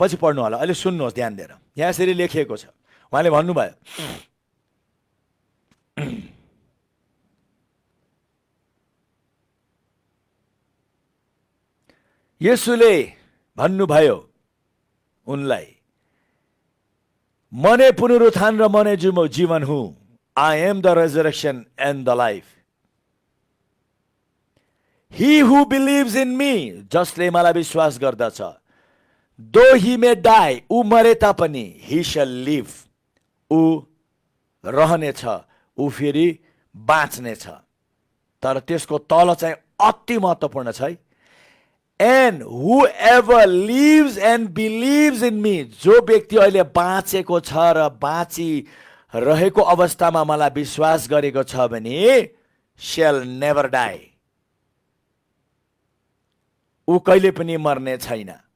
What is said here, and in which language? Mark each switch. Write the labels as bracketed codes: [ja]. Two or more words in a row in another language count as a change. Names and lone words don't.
[ne] पछि पढ्नु होला, अहिले सुन्नुहोस् ध्यान दिएर। यहाँ यसरी लेखिएको छ, उहाँले भन्नुभयो, येशूले भन्नुभयो उनलाई, म नै पुनरुत्थान र म नै जीवन हुँ। [en] I am the resurrection and the life. He who believes in me, [ne] जसले मलाई विश्वास गर्दछ, [en] though he may die, [ne] ऊ मरे तापनि [en] he shall live, [ne] ऊ रहनेछ, ऊ फेरि बाँच्नेछ। तर त्यसको तल चाहिँ अति महत्त्वपूर्ण छ है। [en] And who ever lives and believes in me, [ne] जो व्यक्ति अहिले बाँचेको छ र बाँचिरहेको अवस्थामा मलाई विश्वास गरेको छ भने [en] shall never die, [ne] ऊ कहिले पनि मर्ने छैन।